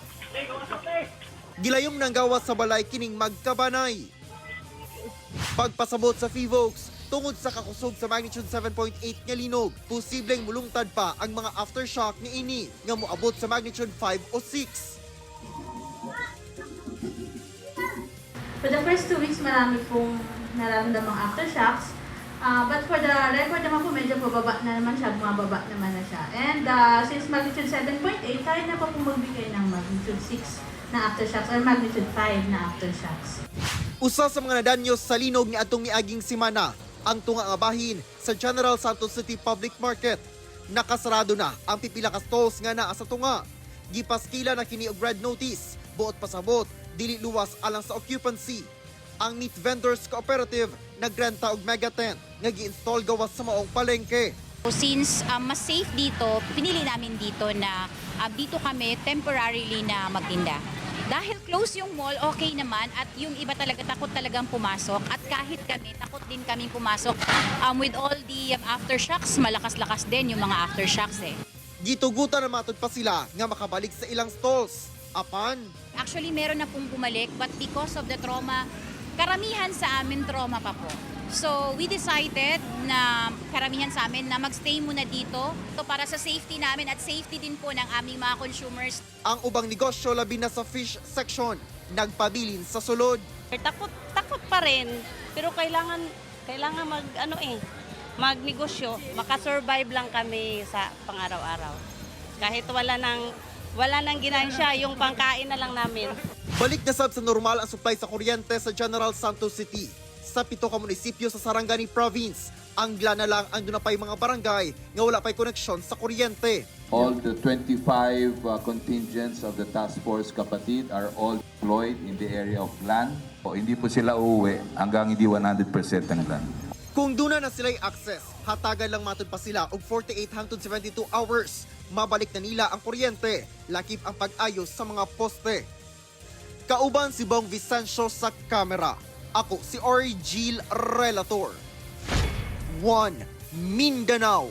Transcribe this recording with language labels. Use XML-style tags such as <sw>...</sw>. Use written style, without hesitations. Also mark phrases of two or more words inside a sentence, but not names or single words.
<ceb>Gilayong nang gawas sa balay kining magkabanay. Pagpasabot sa PHIVOLCS, tungod sa kakusog sa magnitude 7.8 nga linog, posibleng mulungtad pa ang mga aftershock niini nga moabot sa magnitude 5 o 6.</ceb> <en>For the first 2 weeks,</en> <tl>marami pong nararamdamang aftershocks.</tl> <en>But for the record</en> <tl>naman po, medyo pababa na naman siya, bumababa naman na siya.</tl> <en>And since magnitude</en> <tl>7.8, kaya na po magbigay ng magnitude 6 na aftershocks or magnitude 5 na aftershocks.</tl> <ceb>Usa sa mga nadanyos sa linog ni atong miaging simana ang tunga nga bahin sa General Santos City Public Market. Nakasarado na ang pipila ka stalls nga naa sa tunga. Gipaskila na kini og</ceb> <en>red notice,</en> <ceb>buot pasabot, dili luwas alang sa occupancy. Ang Meat Vendors Cooperative nagrenta og</ceb> <en>mega tent</en> <ceb>nga gi-install gawas sa maong palengke.</ceb> <tl>Since mas safe dito, pinili namin dito na dito kami temporarily na magtinda. Dahil close yung mall, okay naman at yung iba talaga takot talagang pumasok at kahit kami, takot din kaming pumasok.</tl> <en>With all the aftershocks,</en> <tl>malakas-lakas din yung mga aftershocks eh.</tl> <ceb>Gitugutan na matod pa sila nga makabalik sa ilang stalls. Apan,</ceb> <en>Actually,</en> <tl>meron na pong bumalik</tl> <en>but because of the trauma,</en> <tl>karamihan sa amin trauma pa po.</tl> <en>So, we decided</en> <tl>na karamihan sa amin na magstay muna dito para sa safety namin at safety din po ng aming mga consumers.</tl> <ceb>ang ubang negosyo labi na sa fish section nagpabilin sa sulod.</ceb> <tl>Takot pa rin, pero kailangan magnegosyo, makasurvive lang kami sa pang-araw-araw. Kahit wala nang ginansya, yung pangkain na lang namin.</tl> <ceb>Balik na sab sa normal ang supply sa kuryente sa General Santos City. Sa 7 ka munisipyo sa Sarangani Province, ang Glan na lang ang dunapay mga barangay nga wala pa'y koneksyon sa kuryente.</ceb> <en>All the 25 contingents of the Task Force Kapatid are all deployed in the area of Glan.</en> <tl>O hindi po sila uuwi hanggang hindi 100% ang Glan.</tl> <ceb>Kung duna na sila'y access, hatagan lang matod pa sila og 48 hangtod 72 hours. Mabalik na nila ang kuryente, lakip ang pag-ayos sa mga poste. Kauban si Bong Vicencio sa kamera. Ako si Ori Gil Relator. 1 Mindanao.</ceb>